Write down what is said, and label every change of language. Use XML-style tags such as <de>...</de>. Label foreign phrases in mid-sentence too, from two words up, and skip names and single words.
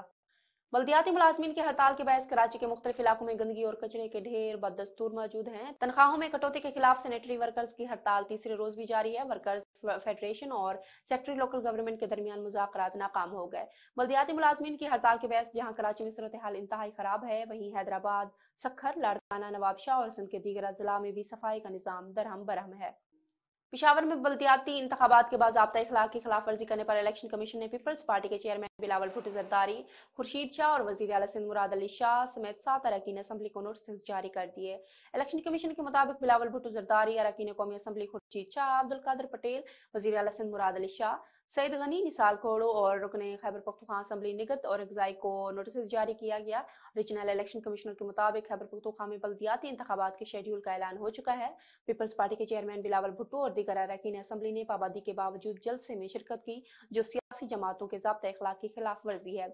<ur>بلدیاتی ملازمین کی ہڑتال کے باعث کراچی کے مختلف علاقوں میں گندگی اور کچرے کے ڈھیر بدستور موجود ہیں. تنخواہوں میں کٹوتی کے خلاف</ur> <en>sanitary workers</en> <ur>کی ہڑتال تیسرے روز بھی جاری ہے.</ur> <en>workers federation</en> <ur>اور</ur> <en>secretary local government</en> <ur>کے درمیان مذاکرات ناکام ہو گئے. بلدیاتی ملازمین کی ہڑتال کے باعث جہاں کراچی میں صورتحال انتہائی خراب ہے، وہیں حیدرآباد، سکھر، لاڑکانہ، نوابشاہ اور سندھ کے دیگر اضلاع میں بھی صفائی کا نظام درہم برہم ہے. پشاور میں بلدیاتی انتخابات کے باضابطہ اخلاق کی خلاف ورزی کرنے پر الیکشن کمیشن نے پیپلز پارٹی کے چیئرمین بلاول بھٹو زرداری، خورشید شاہ اور وزیر اعلیٰ سندھ مراد علی شاہ سمیت 7 ارکان اسمبلی کو نوٹس جاری کر دیے. الیکشن کمیشن کے مطابق بلاول بھٹو زرداری، ارکان قومی اسمبلی خورشید شاہ، عبدالقادر پٹیل، وزیر اعلیٰ سندھ مراد علی شاہ، سعید غنی، نسال کھوڑو اور رکنے خیبر پختونخوا اسمبلی نگت اور اگزئی کو نوٹس جاری کیا گیا.</ur> <en>regional election commissioner</en> <ur>کے مطابق خیبر پختونخوا میں بلدیاتی انتخابات کے شیڈول کا اعلان ہو چکا ہے. پیپلز پارٹی کے چیئرمین بلاول بھٹو اور دیگر ارکان اسمبلی نے پابندی کے باوجود جلسے میں شرکت کی، جو سیاسی جماعتوں کے ضابطہ اخلاق کی خلاف ورزی ہے.</ur>